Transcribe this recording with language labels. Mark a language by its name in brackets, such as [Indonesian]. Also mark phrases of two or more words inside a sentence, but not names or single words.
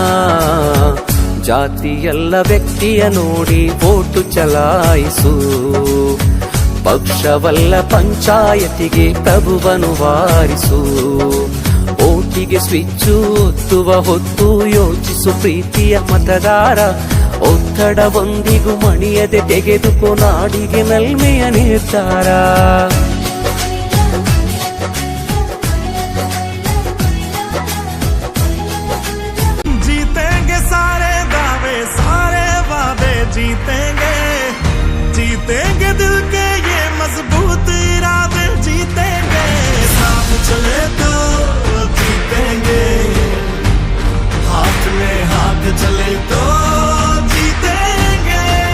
[Kannada] ಜಾತಿಯಲ್ಲ ವ್ಯಕ್ತಿಯ ನೋಡಿ ವೋಟು ಚಲಾಯಿಸು, ಪಕ್ಷವಲ್ಲ ಪಂಚಾಯತಿಗೆ ಪ್ರಭುವನು ವಾರಿಸು. ಓಟಿಗೆ ಸ್ವಿಚ್ಚು ಒತ್ತುವ ಹೊತ್ತು ಯೋಚಿಸು ಪ್ರೀತಿಯ ಮತದಾರ. ಒತ್ತಡವೊಂದಿಗೂ ಮಣಿಯದೆ ತೆಗೆದುಕೋ ನಾಡಿಗೆ ನಲ್ಮೆಯ ನಿರ್ಧಾರ. [Hindi] जीतेंगे सारे दावे सारे वादे, जीतेंगे जीतेंगे दिल के ये मजबूत इरादे, जीतेंगे साथ चले तो जीतेंगे, हाथ में हाथ चले तो जीतेंगे।